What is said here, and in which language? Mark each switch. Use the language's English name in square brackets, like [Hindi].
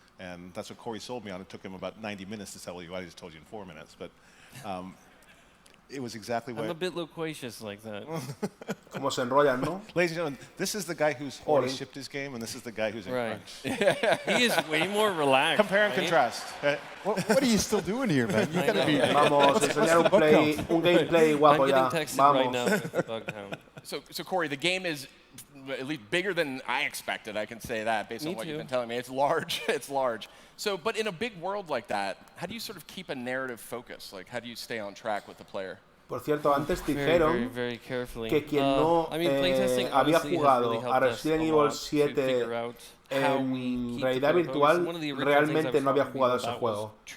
[English] And that's what Cory sold me on. It took him about 90 minutes to tell you. I just told you in 4 minutes. But it was exactly what... I'm a bit loquacious like that. [Spanish] Como se enrollan, ¿no? [English] Ladies and gentlemen, this is the guy who's already shipped his game, and this is the guy who's in crunch. He is way more relaxed. Compare and contrast. What are you still doing here, man? You gotta be... [Spanish] Vamos, enseñar un gameplay guapo ya. [English] I'm getting texted right now with the bug count. So Cory, the game is at least bigger than I expected. I can say that based on what you've been telling me. It's large. It's large. So, but in a big world like that, how do you sort of keep a narrative focus? Like, how do you stay on track with the player? [Spanish] Por cierto, antes dijeron que quien no había jugado a Resident Evil 7 en realidad virtual realmente no había jugado ese juego.